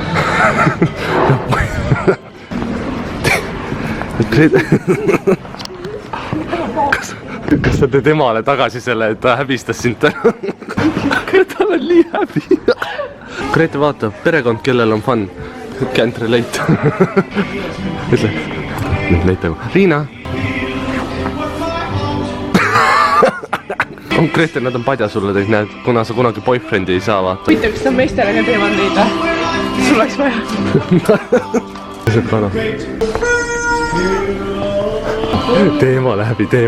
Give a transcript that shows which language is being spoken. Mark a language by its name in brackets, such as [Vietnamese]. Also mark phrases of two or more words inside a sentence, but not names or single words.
[Estonian] Kas sa teed emale tagasi selle, et ta häbistas sind täna? Tal on nii häbi. Grete, vaata, perekond, kellel on fun. [English] Can't relate. [Estonian] Ütle. Nüüd leitame. Riina. Grete, nad on padja sulle teid, näed, kuna sa kunagi boyfriend'i ei saa, vaata. Huvitav, kas ta meestele ka teevad neid, sul oleks vaja. See kana. Teema läbi.